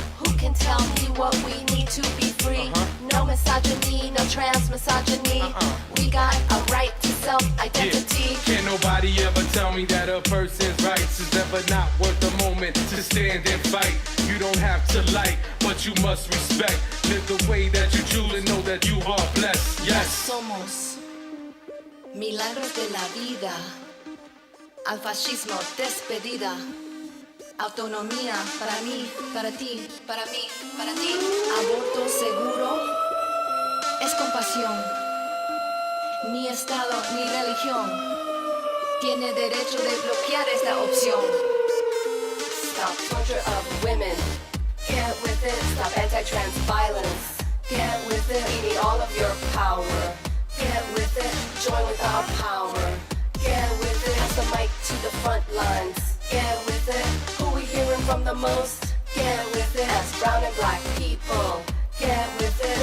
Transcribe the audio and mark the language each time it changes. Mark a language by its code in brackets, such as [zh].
[en] Who can tell me what we need to be free? No misogyny, no trans misogyny. We got a right to self-identity. Can't nobody ever tell me that a person's rights is ever not worth a moment to stand and fight. You don't have to like, but you must respect. Live the way that you truly know that you are blessed. Yes. [es] Somos milagros de la vida. Al fascismo despedida. Autonomía para mí, para ti, para mí, para ti. Aborto seguro es compasión. Ni estado ni religión tiene derecho de bloquear esta opción. [en] Stop torture of women. Get with it. Stop anti-trans violence. Get with it. We need all of your power. Get with it. Join with our power. Get with it. Pass the mic to the front lines. Get with it. Who we hearing from the most? Get with it. As brown and black people. Get with it.